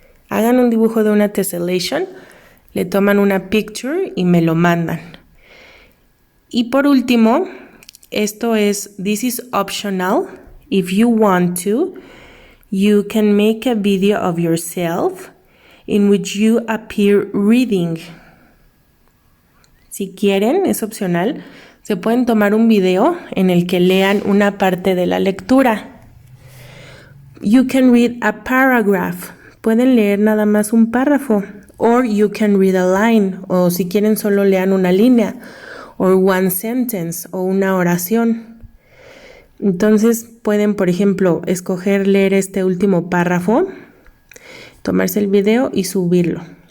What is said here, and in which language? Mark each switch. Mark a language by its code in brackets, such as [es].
[es] Hagan un dibujo de una tessellation, le toman una [en] picture [es] y me lo mandan. Y por último, [en] this is optional. If you want to, you can make a video of yourself in which you appear reading. [es] Si quieren, es opcional. Se pueden tomar un video en el que lean una parte de la lectura. [en] You can read a paragraph. [es] Pueden leer nada más un párrafo. [en] Or you can read a line. [es] O si quieren solo lean una línea. [en] Or one sentence. [es] O una oración. Entonces pueden, por ejemplo, escoger leer este último párrafo, tomarse el video y subirlo.